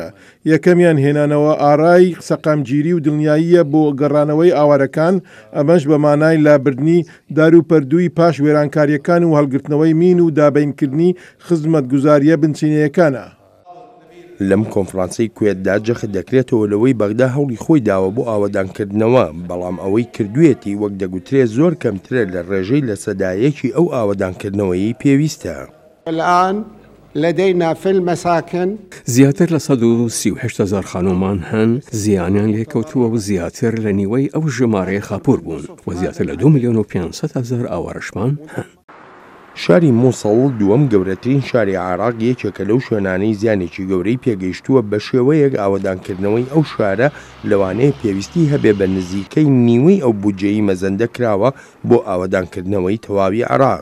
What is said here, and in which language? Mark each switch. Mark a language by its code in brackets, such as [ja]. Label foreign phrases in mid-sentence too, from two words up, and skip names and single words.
[ckb] یەکەمیان هێنانەوە ئارای سەقامگیری و دڵنیاییە بۆ گەڕانەوەی ئاوارەکان، ئەمەش بە مانای لابردنی دار و پەردووی پاش وێرانکاریەکان و هەڵگرتنەوەی مین و دابینکردنی خزمەتگوزاریە بنچینەیەکانە. لەم کۆنفرانسەی کوێتدا جەخت دەکرێتەوە لەوەی بەغدا هەوڵی خۆی داوە بۆ ئاوادانکردنەوە، بەڵام ئەوەی کردوێتی وەک دەگوترێت زۆر کەمترە لە ڕێژەی لە سەدایەکی ئەو ئاوادانکردنەوەی پێویستە. [ar] لدينا في المساكن [ckb] زیاتر لە 138,000 خانومان هەن زیانیان لێکەوتووە و زیاتر لە نیوەی ئەو ژمارەیە خاپور بوون و زیاتر لە 2,500,000 ئاوارەشمان هەن. شاری مووسڵ دووەم گەورەترین شاری عێراق یەکێکە لەو شوێنانەی زیانێکی گەورەی پێگەیشتووە بە شێوەیەک ئاوەدانکردنەوەی ئەو شارە لەوانەیە پێویستی هەبێ بە نزیکەی نیوەی ئەو بودجەی مەزەندە کراوە بۆ ئاوەدانکردنەوەی تەواوی عێراق.